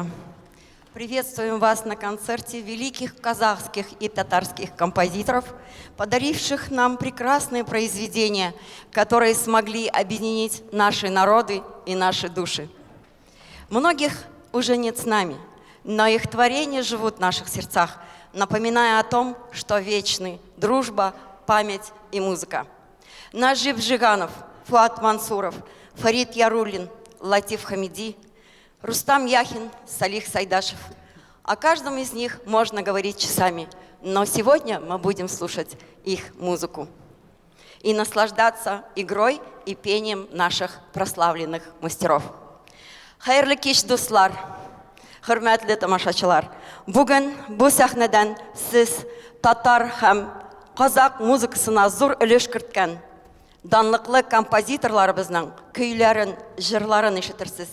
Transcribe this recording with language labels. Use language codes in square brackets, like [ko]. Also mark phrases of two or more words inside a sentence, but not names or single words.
[ru] Приветствуем вас на концерте великих казахских и татарских композиторов, подаривших нам прекрасные произведения, которые смогли объединить наши народы и наши души. Многих уже нет с нами, но их творения живут в наших сердцах, напоминая о том, что вечны дружба, память и музыка. Нажиб Жиганов, Фуат Мансуров, Фарид Яруллин, Латиф Хамиди, Рустам Яхин, Салих Сайдашев. О каждом из них можно говорить часами, но сегодня мы будем слушать их музыку и наслаждаться игрой и пением наших прославленных мастеров. [tt] Хайрлы кеш дуслар, хөрмәтле тамашачылар, бүген бу сәхнәдән сез татар һәм казак музыкасына зур өлеш керткән данлыклы композиторларыбызның көйләрен, җырларын ишетерсез.